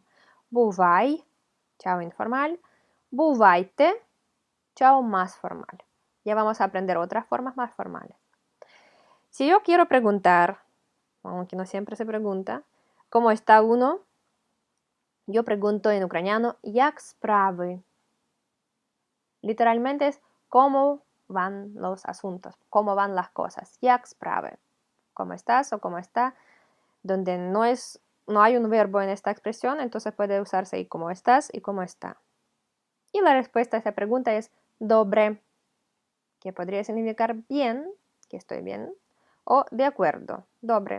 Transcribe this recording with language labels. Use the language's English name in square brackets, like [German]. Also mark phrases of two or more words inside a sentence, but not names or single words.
[Spanish] Бувай, chao informal. Бувайте, chao más formal. Ya vamos a aprender otras formas más formales. Si yo quiero preguntar, aunque no siempre se pregunta, ¿cómo está uno? Yo pregunto en ucraniano, [Ukrainian] як справи? [Spanish] Literalmente es cómo van los asuntos, cómo van las cosas. [Ukrainian] Як справи? [Spanish] ¿Cómo estás o cómo está? Donde no hay un verbo en esta expresión, entonces puede usarse y cómo estás y cómo está. Y la respuesta a esa pregunta es добре, que podría significar bien, que estoy bien, o de acuerdo, добре.